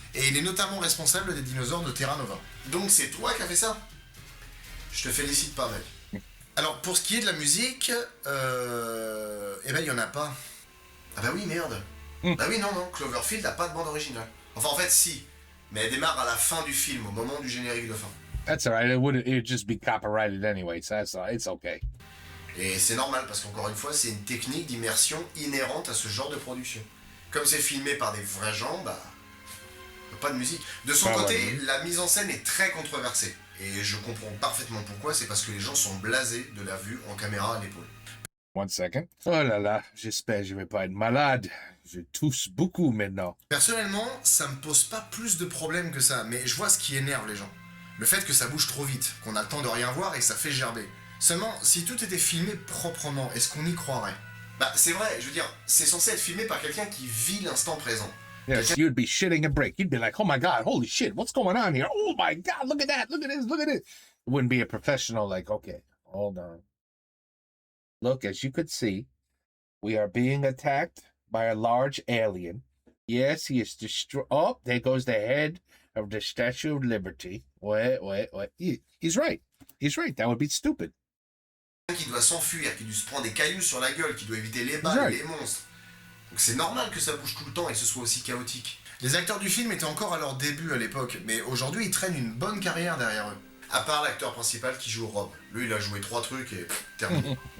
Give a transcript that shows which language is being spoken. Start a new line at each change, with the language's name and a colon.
French: Et il est notamment responsable des dinosaures de Terra Nova. Donc c'est toi qui as fait ça? Je te félicite pas, mec. Alors, pour ce qui est de la musique, eh ben, il y en a pas. Ah bah oui, merde. Bah oui, non, Cloverfield n'a pas de bande originale. Enfin, en fait, si. Mais elle démarre à la fin du film, au moment du générique de fin.
English: That's alright. It'd just be copyrighted anyway, so it's okay.
French: Et c'est normal, parce qu'encore une fois, c'est une technique d'immersion inhérente à ce genre de production. Comme c'est filmé par des vrais gens, bah... pas de musique. De son Ah, côté, ouais. la mise en scène est très controversée. Et je comprends parfaitement pourquoi, c'est parce que les gens sont blasés de la vue en caméra à l'épaule.
English: One second.
French: Oh là là, j'espère que je vais pas être malade. Je tousse beaucoup maintenant. Personnellement, ça me pose pas plus de problèmes que ça, mais je vois ce qui énerve les gens. Le fait que ça bouge trop vite, qu'on a le temps de rien voir et que ça fait gerber. Seulement, si tout était filmé proprement, est-ce qu'on y croirait? Bah c'est vrai, je veux dire, c'est censé être filmé par quelqu'un qui vit l'instant présent.
English: Yes, you'd be shitting a brick. You'd be like, oh my God, holy shit, what's going on here? Oh my God, look at that, look at this, look at this. It wouldn't be a professional like, okay, hold on. Look, as you could see, we are being attacked by a large alien. Yes, he is destroy. Oh, there goes the head of the Statue of Liberty. Wait. He's right. He's right. That would be stupid.
French: Qui doit s'enfuir, qui doit se prendre des cailloux sur la gueule, qui doit éviter les balles et les monstres. Donc c'est normal que ça bouge tout le temps et que ce soit aussi chaotique. Les acteurs du film étaient encore à leur début à l'époque, mais aujourd'hui ils traînent une bonne carrière derrière eux. À part l'acteur principal qui joue Rob. Lui il a joué 3 trucs et terminé.